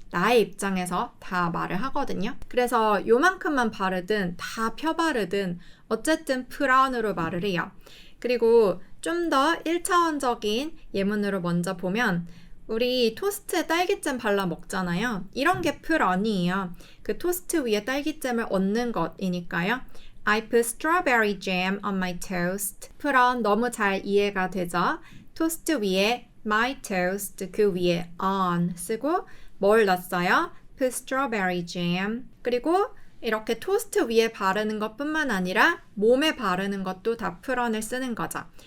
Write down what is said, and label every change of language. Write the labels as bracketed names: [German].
[Korean] 나의 입장에서 다 말을 하거든요. 그래서 요만큼만 바르든 다 펴바르든 어쨌든 put on으로 말을 해요. 그리고 좀 더 1차원적인 예문으로 먼저 보면 우리 토스트에 딸기잼 발라 먹잖아요. 이런 게 put on이에요. 그 토스트 위에 딸기잼을 얹는 것이니까요. [English] I put strawberry jam on my toast. [Korean] put on 너무 잘 이해가 되죠? 토스트 위에 my toast, 그 위에 on 쓰고 뭘 넣었어요? [English] put strawberry jam. [Korean] 그리고 이렇게 토스트 위에 바르는 것뿐만 아니라 몸에 바르는 것도 다 put on을 쓰는 거죠.